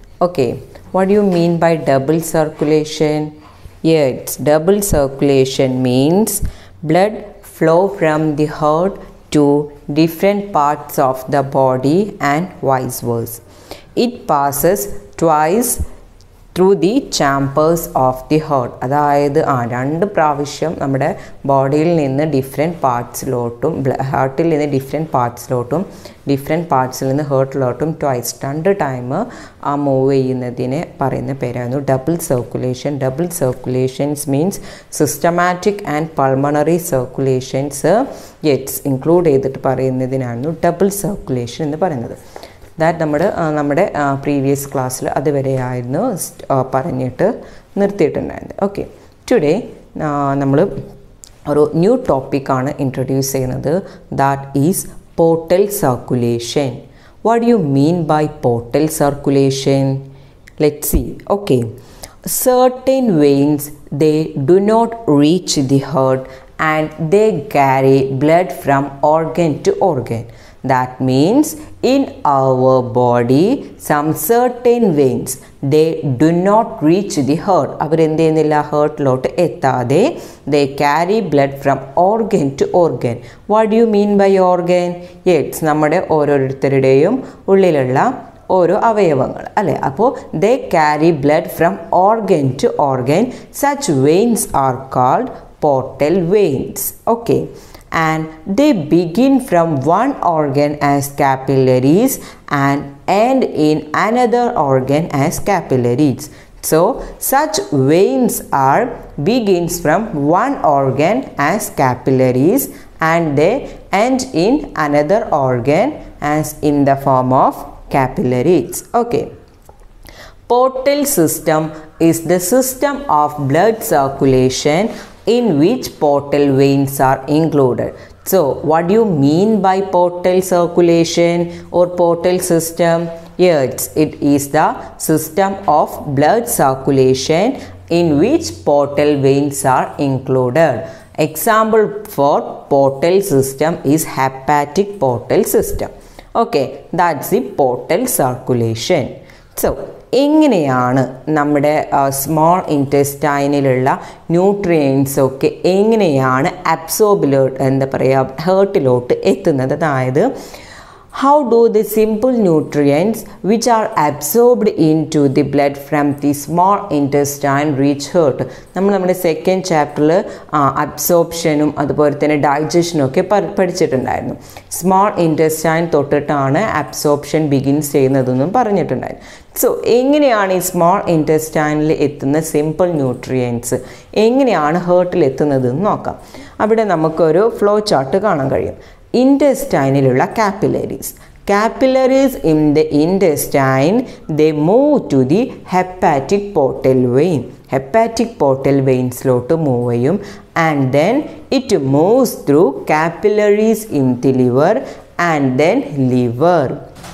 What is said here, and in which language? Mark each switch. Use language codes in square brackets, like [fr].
[en] Okay, what do you mean by double circulation? Yes, double circulation means blood flow from the heart to different parts of the body and vice versa. It passes twice through the chambers of the heart. [ml] അതായത് രണ്ട് പ്രാവശ്യം നമ്മുടെ ബോഡിയിൽ നിന്ന് different പാർട്സിലോട്ടും ഹാർട്ടിൽ നിന്ന് different പാർട്സിലോട്ടും different പാർട്സിൽ നിന്ന് ഹേർട്ടിലോട്ടും twice രണ്ട് time move ചെയ്യുന്നതിനെ പറയുന്ന പേരായിരുന്നു double circulation. [en] Double circulations means systematic and pulmonary circulations include ചെയ്തിട്ട് പറയുന്നതിനായിരുന്നു double circulation എന്ന് പറയുന്നത്. [ml] ദാറ്റ് നമ്മുടെ പ്രീവിയസ് ക്ലാസ്സിൽ അതുവരെയായിരുന്നു പറഞ്ഞിട്ട് നിർത്തിയിട്ടുണ്ടായിരുന്നത്. [en] Okay, today നമ്മൾ ഒരു new ടോപ്പിക്കാണ് ഇൻട്രൊഡ്യൂസ് ചെയ്യുന്നത്. That is portal circulation. What do you mean by portal circulation? Let's see. Okay, certain veins they do not reach the heart and they carry blood from organ to organ. That means in our body some certain veins they do not reach the heart. [ml] അവർ എന്ത് ചെയ്യുന്നില്ല, ഹേർട്ടിലോട്ട് എത്താതെ [en] they carry blood from organ to organ. What do you mean by organ? [ml] Yes, നമ്മുടെ ഓരോരുത്തരുടെയും ഉള്ളിലുള്ള ഓരോ അവയവങ്ങൾ അല്ലേ. [en] അപ്പോൾ they carry blood from organ to organ. Such veins are called portal veins. Okay, and they begin from one organ as capillaries and end in another organ as capillaries. So such veins are begins from one organ as capillaries and they end in another organ as in the form of capillaries. Okay, portal system is the system of blood circulation in which portal veins are included. So what do you mean by portal circulation or portal system? Yes, it is the system of blood circulation in which portal veins are included. Example for portal system is hepatic portal system. Okay, that's the portal circulation. [ml] So എങ്ങനെയാണ് നമ്മുടെ small ഇൻറ്റെസ്റ്റൈനിലുള്ള nutrients ഒക്കെ എങ്ങനെയാണ് അബ്സോർബിലോട്ട് എന്താ പറയുക ഹേർട്ടിലോട്ട് എത്തുന്നത്? [en] അതായത് how do the simple nutrients which are absorbed into the blood from the small intestine reach heart? [ml] നമ്മുടെ second ചാപ്റ്ററിൽ അബ്സോർപ്ഷനും അതുപോലെ തന്നെ ഡൈജഷനും ഒക്കെ പഠിച്ചിട്ടുണ്ടായിരുന്നു. സ്മോൾ ഇൻറ്റെസ്റ്റൈൻ തൊട്ടിട്ടാണ് അബ്സോർപ്ഷൻ ബിഗിൻസ് ചെയ്യുന്നതെന്നും പറഞ്ഞിട്ടുണ്ടായിരുന്നു. സോ എങ്ങനെയാണ് ഈ സ്മോൾ ഇൻറ്റെസ്റ്റൈനിൽ എത്തുന്ന സിമ്പിൾ ന്യൂട്രിയൻസ് എങ്ങനെയാണ് ഹേർട്ടിൽ എത്തുന്നതെന്ന് നോക്കാം. അവിടെ നമുക്കൊരു ഫ്ലോ ചാർട്ട് കാണാൻ കഴിയും. [en] ഇൻറ്റെസ്റ്റൈനിലുള്ള capillaries in the intestine they move to the hepatic portal vein. hepatic portal veins-ലോട്ട് move ചെയ്യും and then it moves through capillaries in the liver and then liver.